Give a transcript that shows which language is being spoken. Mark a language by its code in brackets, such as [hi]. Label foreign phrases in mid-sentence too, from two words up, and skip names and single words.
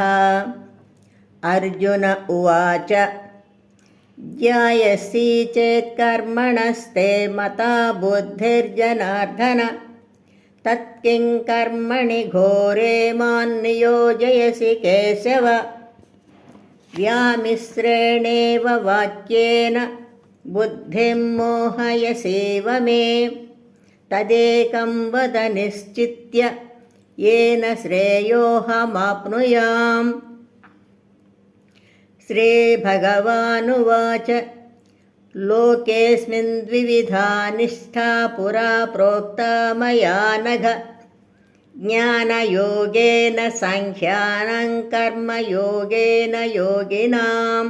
[sa] అర్జున ఉవాచ జ్ఞాయసి చేత్ కర్మణస్తే మతా బుద్ధిర్జనార్దన తత్కిం కర్మణి ఘోరే మాన్ నియోజయసి కేశవ. వ్యామిశ్రేణేవ వాక్యేన బుద్ధిం మోహయసేవ మే తదేకం వద నిశ్చిత్య येन श्रेयोऽहमाप्नुयाम्. श्रीभगवानुवाच लोकेऽस्मिन् द्विविधा निष्ठा पुरा प्रोक्ता मया नघ. ज्ञानयोगेन साङ्ख्यानां कर्मयोगेन योगिनाम्.